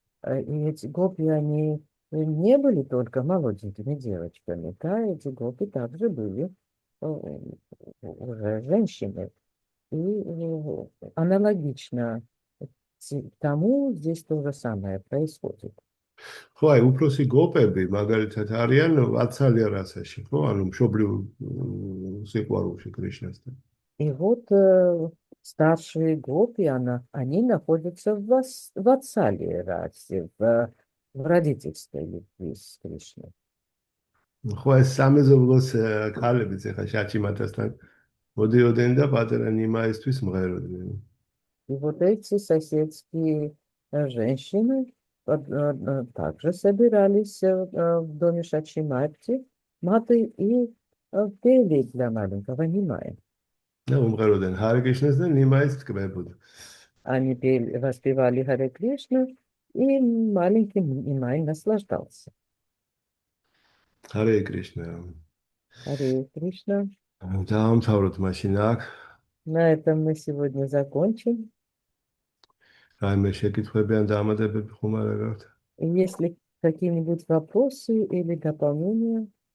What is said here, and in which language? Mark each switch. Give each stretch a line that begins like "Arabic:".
Russian: И эти гопи, они не были только молоденькими девочками, да, эти гопи также были уже женщины. И аналогично тому здесь то же самое происходит.
Georgian: ხო, აი, უფროსი გოპები, მაგალითად, არიან ვაცალია რასაში, ხო, ანუ მშობლიურ სიყვარულში კრიშნასთან.
Russian: И вот старшие гопи, они находятся в ватсалии расе, в родительской любви с Кришной.
Georgian: ხო, ეს სამეზობლოს ქალებიც ახლა შაჩიმატასთან მოდიოდნენ და პატარა ნიმაისთვის მღეროდნენ.
Russian: И вот эти соседские женщины также собирались в доме Шачимати, маты и пели для маленького Нимая.
Georgian: და უმღეროდნენ ჰარე კრიშნას და ნიმაის ტკბებოდ.
Russian: Они воспевали Харе Кришну, и маленький Нимай наслаждался.
Georgian: ჰარე კრიშნა.
Russian: Харе Кришна.
Georgian: დაამთავროთ მაშინ აქ.
Russian: На этом мы сегодня закончим.
Georgian: რაიმე შეკითხვები ან დამატებები ხომ არ გაქვთ?
Russian: Если какие-нибудь вопросы или дополнения,